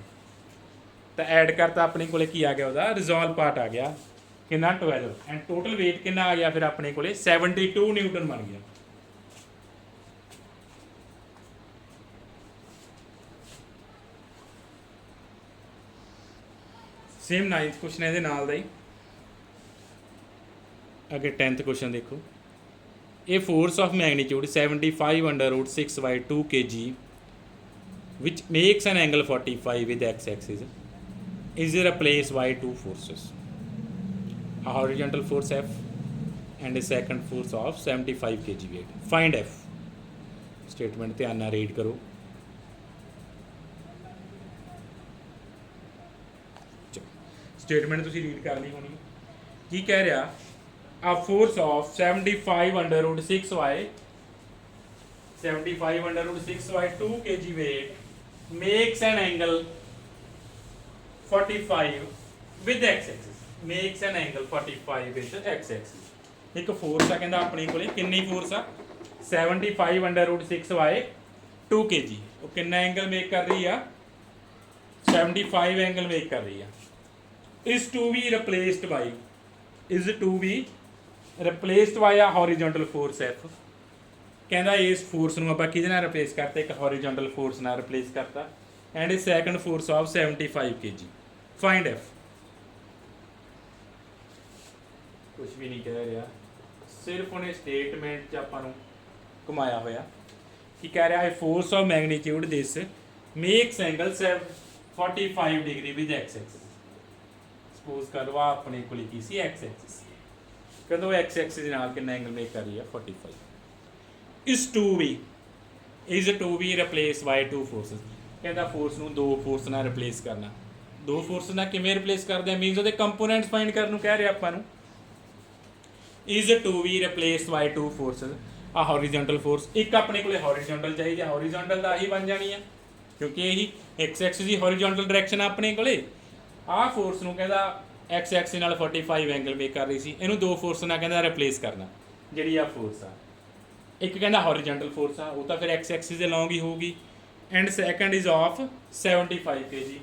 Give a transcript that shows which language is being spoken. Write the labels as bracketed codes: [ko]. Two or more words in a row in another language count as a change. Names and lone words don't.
[pa] ਤਾਂ ਐਡ ਕਰਤਾ ਆਪਣੇ ਕੋਲੇ ਕੀ ਆ ਗਿਆ, ਉਹਦਾ [en] resolve part [pa] ਆ ਗਿਆ ਕਿੰਨਾ 12, [en] and total weight [pa] ਕਿੰਨਾ ਆ ਗਿਆ ਫਿਰ ਆਪਣੇ ਕੋਲੇ 72 ਨਿਊਟਨ ਬਣ ਗਿਆ। [en] same 9th question [pa] ਇਹਦੇ ਨਾਲ ਦਾ ਹੀ, ਅੱਗੇ [en] 10th question [pa] ਦੇਖੋ। [en] A force of magnitude 75 √ 6/2 kg which makes an angle 45 with x-axis is replaced by two forces, a horizontal force F and a second force of 75 kg weight. Find F. [pa] Statement ਧਿਆਨ ਨਾਲ ਰੀਡ ਕਰੋ। ਸਟੇਟਮੈਂਟ ਤੁਸੀਂ ਰੀਡ ਕਰ ਲਈ ਹੋਣੀ। ਕੀ ਕਹਿ ਰਿਹਾ, [en] a force of 75 √ 6y 2 kg weight makes an angle 45 with x-axis, makes an angle 45 with x-axis। [pa] ਇੱਕ ਫੋਰਸ ਆ ਕਹਿੰਦਾ ਆਪਣੇ ਕੋਲੇ, ਕਿੰਨੀ ਫੋਰਸ ਆ 75 √ 6y 2 kg, ਉਹ ਕਿੰਨਾ [en] angle make [pa] ਕਰ ਰਹੀ ਆ 75 [en] angle make [pa] ਕਰ ਰਹੀ ਆ। [en] is to be replaced by a horizontal force F। [pa] ਕਹਿੰਦਾ ਇਸ ਫੋਰਸ ਨੂੰ ਆਪਾਂ ਕਿਹਦੇ ਨਾਲ ਰਿਪਲੇਸ ਕਰਤਾ, ਇੱਕ [en] horizontal force [pa] ਨਾਲ ਰਿਪਲੇਸ ਕਰਤਾ, [en] and a second force of 75 kg. find F। [pa] ਕੁਝ ਵੀ ਨਹੀਂ ਕਹਿ ਰਿਹਾ, ਸਿਰਫ ਉਹਨੇ ਸਟੇਟਮੈਂਟ 'ਚ ਆਪਾਂ ਨੂੰ ਘੁਮਾਇਆ ਹੋਇਆ। ਕੀ ਕਹਿ ਰਿਹਾ, [en] force of magnitude this makes angle 45 degree with x-axis। [pa] ਸਪੋਜ਼ ਕਰ ਲਓ ਆਪਣੇ ਕੋਲ ਕੀ ਸੀ x-axis, ਕਹਿੰਦਾ x-axis ਦੇ ਨਾਲ ਕਿੰਨਾ [en] angle make [pa] ਕਰ ਰਹੀ ਹੈ 45। [en] is to be replaced by two forces। [pa] ਕਹਿੰਦਾ ਫੋਰਸ ਨੂੰ ਦੋ ਫੋਰਸ ਨਾਲ ਰਿਪਲੇਸ ਕਰਨਾ। ਦੋ ਫੋਰਸ ਨਾਲ ਕਿਵੇਂ ਰਿਪਲੇਸ ਕਰਦੇ ਆ, ਮੀਨਸ ਉਹਦੇ [en] components find [pa] ਕਰਨ ਨੂੰ ਕਹਿ ਰਿਹਾ ਆਪਾਂ ਨੂੰ। [en] is to be replaced by two forces, a horizontal force, [pa] ਇੱਕ ਆਪਣੇ ਕੋਲੇ ਹੌਰੀਜ਼ੌਂਟਲ ਚਾਹੀਦੀ ਆ, ਹੌਰੀਜ਼ੌਂਟਲ ਦਾ ਆਹੀ ਬਣ ਜਾਣੀ ਆ ਕਿਉਂਕਿ ਇਹੀ x-axis ਦੀ [en] horizontal direction [pa] ਆ ਆਪਣੇ ਕੋਲੇ। ਆਹ ਫੋਰਸ ਨੂੰ ਕਹਿੰਦਾ x-axis ਨਾਲ 45 [en] angle make [pa] ਕਰ ਰਹੀ ਸੀ, ਇਹਨੂੰ ਦੋ ਫੋਰਸ ਨਾਲ ਕਹਿੰਦਾ ਰਿਪਲੇਸ ਕਰਨਾ। ਜਿਹੜੀ ਆ ਫੋਰਸ ਆ, ਇੱਕ ਕਹਿੰਦਾ [en] horizontal force [pa] ਆ, ਉਹ ਤਾਂ ਫਿਰ x-axis ਦੇ ਲੌਂਗ ਹੀ ਹੋਊਗੀ, [en] and second is of 75 kg.